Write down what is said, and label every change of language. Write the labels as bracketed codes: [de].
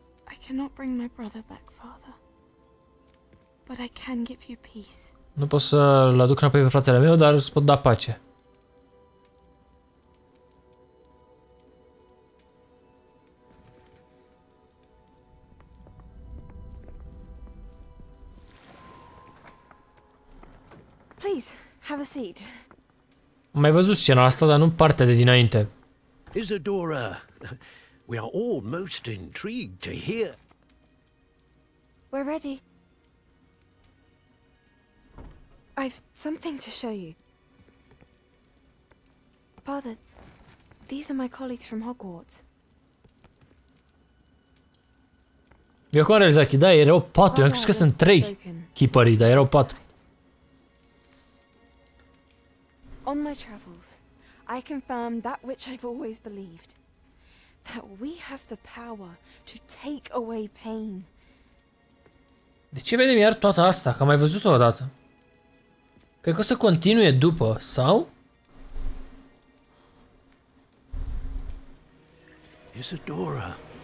[en] I cannot bring my brother back, Father. But I can give you peace. [ro] Nu pot să-l aduc înapoi pe fratele meu, dar îți pot da pace. [en] Please, have a seat. [ro] Am mai văzut scena asta, dar nu partea de dinainte. [en] Isadora, we are all most intrigued to hear. We're ready. I've something to show you. Father, these are my colleagues from Hogwarts. [ro] Eu acum am realizat că da, erau 4, eu am crezut că sunt 3 keeperii, dar erau 4. [en] On my travels, I confirmed that which I've always believed. That we have the power to take away pain. [ro] De ce vedem iar toată asta? Că am mai văzut-o odată. Cred că o să continue după, sau? [en] Isadora.